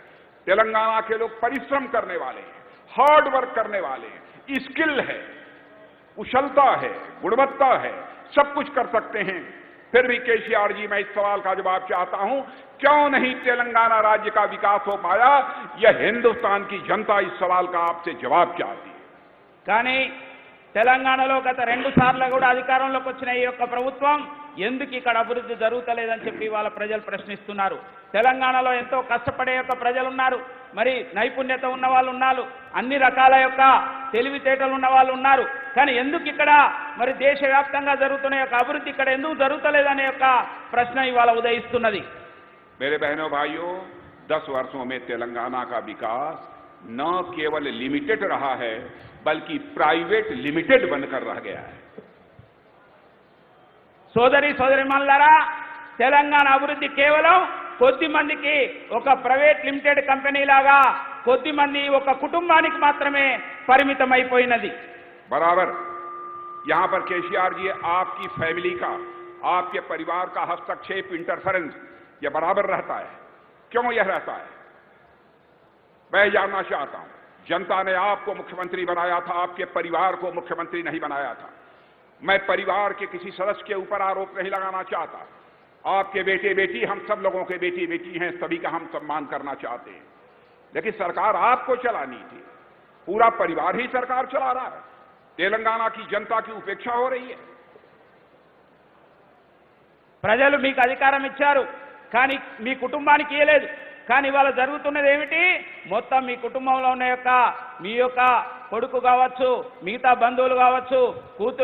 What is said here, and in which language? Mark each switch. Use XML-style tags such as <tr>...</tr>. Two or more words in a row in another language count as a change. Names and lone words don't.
<hi>तेलंगाना के लोग परिश्रम करने वाले हैं,</hi> <en>hard work</en> <hi>करने वाले हैं, स्किल है, कुशलता है, गुणवत्ता है, सब कुछ कर सकते हैं। फिर भी केसीआर जी, मैं इस सवाल का जवाब चाहता हूं, क्यों नहीं तेलंगाना राज्य का विकास हो पाया? यह हिंदुस्तान की जनता इस सवाल का आपसे जवाब चाहती है।</hi> <te>కానీ తెలంగాణలో గత 2 సార్లు కూడా అధికారంలోకి వచ్చిన ఈ యొక్క ప్రభుత్వం ఎందుకు ఇక్కడ అభివృద్ధి జరుగుతలేదని చెప్పి వాళ్ళ ప్రజలు ప్రశ్నిస్తున్నారు. తెలంగాణలో ఎంతో కష్టపడే యొక్క ప్రజలు ఉన్నారు, మరి నైపుణ్యత ఉన్న వాళ్ళు ఉన్నారు, అన్ని రకాల యొక్క తెలివితేటలు ఉన్న వాళ్ళు ఉన్నారు. కానీ ఎందుకు ఇక్కడ మరి దేశవ్యాప్తంగా జరుగుతున్న యొక్క అభివృద్ధి ఇక్కడ ఎందుకు జరుగుతలేదనే యొక్క ప్రశ్న ఇవాళ ఉదయిస్తున్నది.</te> <hi>मेरे बहनों भाइयों, 10 वर्षों में तेलंगाना का विकास न केवल लिमिटेड रहा है, बल्कि</hi> <en>private limited</en> <hi>बनकर रह गया है।</hi> <te>సోదరిమణులారా, తెలంగాణ అభివృద్ధి కేవలం కొద్ది మందికి ఒక</te> <en>private limited company</en> <te>లాగా, కొద్ది మంది ఒక కుటుంబానికి మాత్రమే పరిమితం అయిపోయినది.</te> <hi>बराबर यहां पर केसीआर जी, आपकी फैमिली का, आपके परिवार का हस्तक्षेप, इंटरफेरेंस, यह बराबर रहता है। क्यों यह रहता है? मैं जानना चाहता हूं। जनता ने आपको मुख्यमंत्री बनाया था, आपके परिवार को मुख्यमंत्री नहीं बनाया था। मैं परिवार के किसी सदस्य के ऊपर आरोप नहीं लगाना चाहता। आपके बेटे बेटी, हम सब लोगों के बेटी बेटी हैं, सभी का हम सम्मान करना चाहते हैं, लेकिन सरकार आपको चलानी थी, पूरा परिवार ही सरकार चला रहा है। तेलंगाना की जनता की उपेक्षा हो रही है।</hi> <te>ప్రజలు మీకు అధికారం ఇచ్చారు, కానీ మీ కుటుంబానికి ఇవ్వలేదు. కానీ ఇవాళ జరుగుతున్నది ఏమిటి? మొత్తం మీ కుటుంబంలో ఉన్న మీ యొక్క కొడుకు కావచ్చు, మిగతా బంధువులు కావచ్చు, కూతురు</te>